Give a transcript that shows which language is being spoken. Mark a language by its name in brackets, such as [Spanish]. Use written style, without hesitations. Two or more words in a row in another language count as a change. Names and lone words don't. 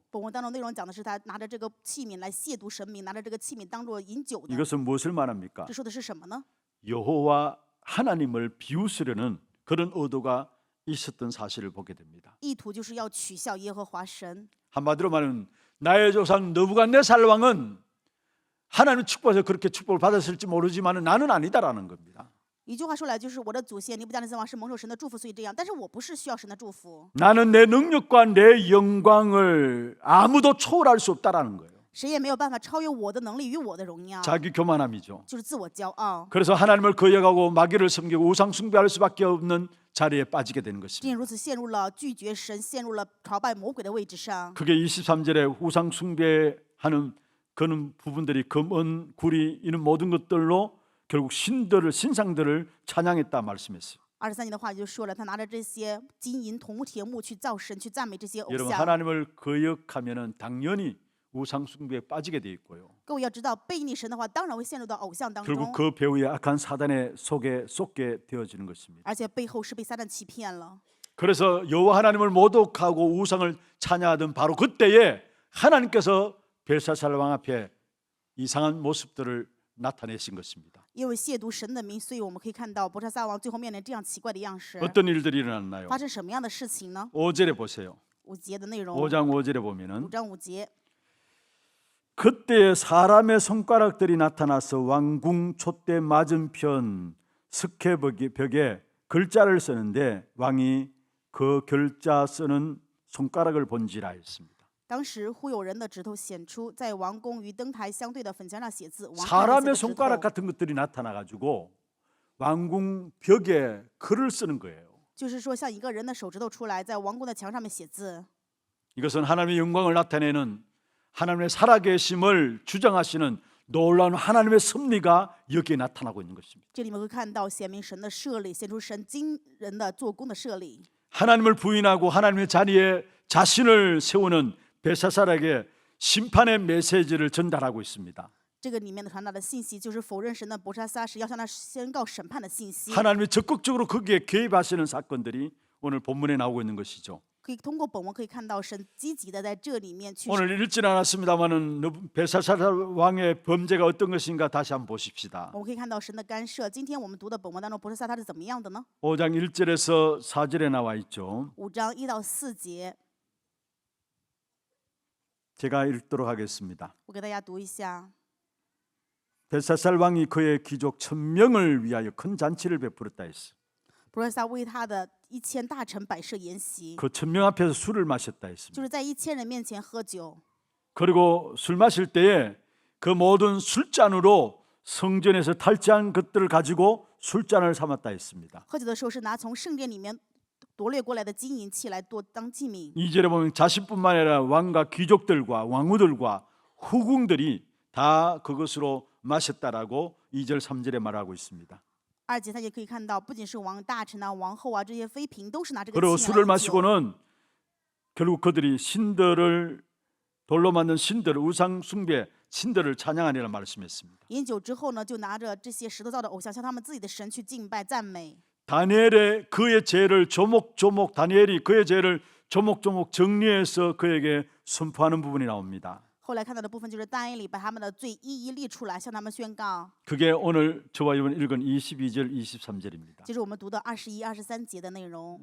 [Chinese] 本文当中内容讲的是他拿着这个器皿来亵渎神明，拿着这个器皿当做饮酒的。 [Korean] 이것은 무엇을 말합니까? [Chinese] 这说的是什么呢？ [Korean] 여호와 하나님을 비웃으려는 그런 의도가 있었던 사실을 보게 됩니다. [Chinese] 意图就是要取笑耶和华神。 [Korean] 한마디로 말하면 나의 조상 느부갓네살 왕은 하나님 축복해서 그렇게 축복을 받았을지 모르지만 나는 아니다라는 겁니다. [Chinese] 一句话说来，就是我的祖先尼布加利撒王是蒙受神的祝福，所以这样。但是我不是需要神的祝福， [Korean] 나는 내 능력과 내 영광을 아무도 초월할 수 없다라는 거예요. [Chinese] 谁也没有办法超越我的能力与我的荣耀， [Korean] 자기 교만함이죠. [Chinese] 就是自我骄傲。 [Korean] 그래서 하나님을 거역하고 마귀를 섬기고 우상 숭배할 수밖에 없는 자리에 빠지게 되는 [Chinese] 正 [Korean] 것입니다. [Chinese] 因如此，陷入了拒绝神，陷入了朝拜魔鬼的位置上。 [Korean] 그게 23절에 우상 숭배하는 그런 부분들이 금, 은, 구리 이런 모든 것들로 결국 신상들을 찬양했다 말씀했어요. [Chinese] 23 节的话就说了，他拿着这些金银铜铁木去造神，去赞美这些偶 [Korean] 여러분 [Chinese] 像。 [Korean] 하나님을 거역하면은 당연히 우상 숭배에 빠지게 돼 있고요. [Chinese] 各位要知道，背逆神的话，当然会陷入到偶像当 [Korean] 결국 [Chinese] 中， [Korean] 그 배후에 악한 사단의 속에 쏟게 되어지는 것입니다. [Chinese] 而且背后是被撒旦欺骗了。 [Korean] 그래서 여호와 하나님을 모독하고 우상을 찬양하던 바로 그때에 하나님께서 벨사살 왕 앞에 이상한 모습들을 나타내신 것입니다. [Chinese] 因为亵渎神的名，所以我们可以看到伯沙撒王最后面临这样奇怪的样式。 [Korean] 어떤 일들이 일어났나요? [Chinese] 发生什么样的事情呢？ [Korean] 5절에 보세요. [Chinese] 5 节的内容， [Korean] 5장 5절에 5 보면은 [Chinese] 章5节。 [Korean] 그때 사람의 손가락들이 나타나서 왕궁 촛대 맞은편 스케벽에 글자를 쓰는데 왕이 그 글자 쓰는 손가락을 본지라 했습니다. [Chinese] 当时忽有人的指头显出，在王宫与灯台相对的粉墙上写字。王看见 [Korean] 사람의 [Chinese] 这指 [Korean] 손가락 [Chinese] 头 [Korean] 같은 것들이 나타나 가지고 왕궁 벽에 글을 쓰는 거예요. [Chinese] 就是说，像一个人的手指头出来，在王宫的墙上面写字。 [Korean] 이것은 하나님의 영광을 나타내는 하나님의 살아계심을 주장하시는 놀라운 하나님의 섭리가 여기에 나타나고 있는 것입니다. [Chinese] 这里面会看到显明神的设立，显出神惊人的做工的设立。 [Korean] 하나님을 부인하고 하나님의 자리에 자신을 세우는 벨사살에게 심판의 메시지를 전달하고 있습니다. [Chinese] 这个里面的传达的信息，就是否认神的伯沙撒是要向他宣告审判的信息。 [Korean] 하나님이 적극적으로 거기에 개입하시는 사건들이 오늘 본문에 나오고 있는 것이죠. [Chinese] 可以通过本文可以看到神积极的在这里面去 [Korean] 오늘 읽지는 않았습니다만은 벨사살 왕의 범죄가 어떤 것인가 다시 한번 보십시다. [Chinese] 我们可以看到神的干涉。今天我们读的本文当中，伯特撒他是怎么样的呢？ [Korean] 5장 1절에서 4절에 나와 있죠. [Chinese] 5 章1到4节， [Korean] 제가 읽도록 하겠습니다. [Chinese] 我给大家读一下。 [Korean] 벨사살 왕이 그의 귀족 1000명을 위하여 큰 잔치를 베풀었다 했어. [Chinese] 伯特撒为他的1000大臣摆设筵席， [Korean] 그 1000명 앞에서 술을 마셨다 [Chinese] 就 [Korean] 했습니다. [Chinese] 是在1000人面前喝酒。 [Korean] 그리고 술 마실 때에 그 모든 술잔으로 성전에서 탈취한 것들을 가지고 술잔을 삼았다 했습니다. [Chinese] 喝酒的时候是拿从圣殿里面夺掠过来的金银器来当祭品。 [Korean] 2절에 보면 자신뿐만 아니라 왕과 귀족들과 왕후들과 후궁들이 다 그것으로 마셨다라고 2절 3절에 말하고 있습니다. [Chinese] 2 节他也可以看到，不仅是王大臣啊、王后啊这些妃嫔都是拿这个 [Korean] 그리고 [Chinese] 器 [Korean] 술을 [Chinese] 皿来饮酒。 [Korean] 마시고는 결국 그들이 신들을 돌로 만든 신들을 우상 숭배 신들을 찬양하리라 말씀했습니다. [Chinese] 饮酒之后呢，就拿着这些石头造的偶像，向他们自己的神去敬拜赞美。 [Korean] 다니엘의 그의 죄를 조목조목 다니엘이 그의 죄를 조목조목 정리해서 그에게 선포하는 부분이 나옵니다. [Chinese] 后来看到的部分就是但以理把他们的罪一一列出来，向他们宣告， [Korean] 그게 오늘 저와 이번 읽은 22절 23절입니다. [Chinese] 就是我们读的21、23节的内容。